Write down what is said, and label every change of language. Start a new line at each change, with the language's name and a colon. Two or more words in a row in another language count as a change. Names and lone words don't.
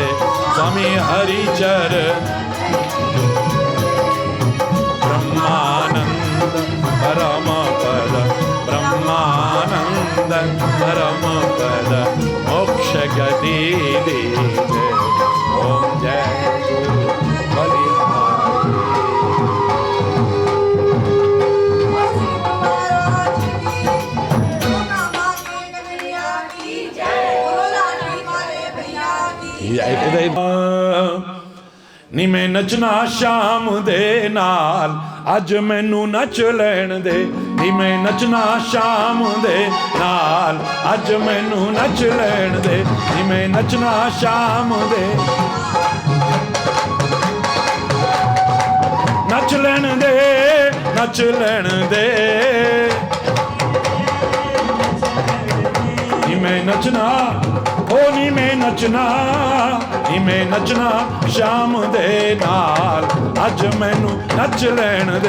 Hindi: स्वामी हरि चरण ब्रह्मानंद परम पद, ब्रह्मानंद परम पद, मोक्ष गति दीजे। ओम जय गुरु बलिहारी।
Punjabi: ਨੀ ਮੈਂ ਨੱਚਣਾ ਸ਼ਾਮ ਦੇ ਨਾਲ, ਅੱਜ ਮੈਨੂੰ ਨੱਚ ਲੈਣ ਦੇ। ਨੀ ਮੈਂ ਨੱਚਣਾ ਸ਼ਾਮ ਦੇ ਨਾਲ, ਅੱਜ ਮੈਨੂੰ ਨੱਚ ਲੈਣ ਦੇ। ਨੀ ਮੈਂ ਨੱਚਣਾ ਸ਼ਾਮ ਦੇ, ਨੱਚ ਲੈਣ ਦੇ, ਨੱਚ ਲੈਣ ਦੇ। ਨੀ ਮੈਂ ਨੱਚਣਾ, ਓ ਨੀ ਮੈਂ ਨੱਚਣਾ, ਨੀ ਮੈਂ ਨੱਚਣਾ ਸ਼ਾਮ ਦੇ ਨਾਲ, ਅੱਜ ਮੈਨੂੰ ਨੱਚ ਲੈਣ ਦੇ।